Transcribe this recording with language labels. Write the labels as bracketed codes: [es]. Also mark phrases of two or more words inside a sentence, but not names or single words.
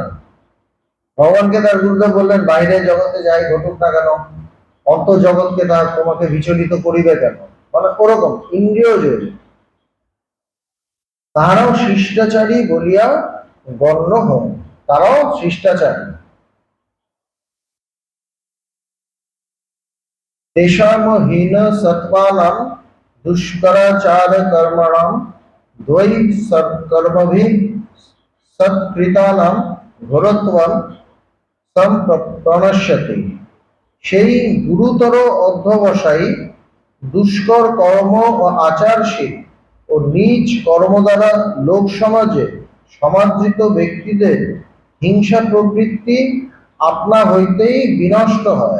[bn] ভগবানকে তার গুরুদেব বললেন, বাইরে জগতে যাই ঘটুক না কেন, অন্ত জগৎকে তার তোমাকে বিচলিত করিবে কেন, মানে ওরকম ইন্দ্রিয় জয়ী। তাহারাও শিষ্টাচারী বলিয়া গণ্য হন, তারাও শিষ্টাচারী। [sa] तेषां हीन सत्त्वानां दुष्कराचार कर्मणां द्वै कर्मभिः सत्कृतानां घोरत्वं সম্প্রণশ্যতি। [bn] সেই গুরুতর অধ্যবসায়ী, দুষ্কর কর্ম ও আচারশীল ও নিজ কর্ম দ্বারা লোক সমাজে সমাদৃত ব্যক্তিদের হিংসা প্রবৃত্তি আপনা হইতেই বিনষ্ট হয়।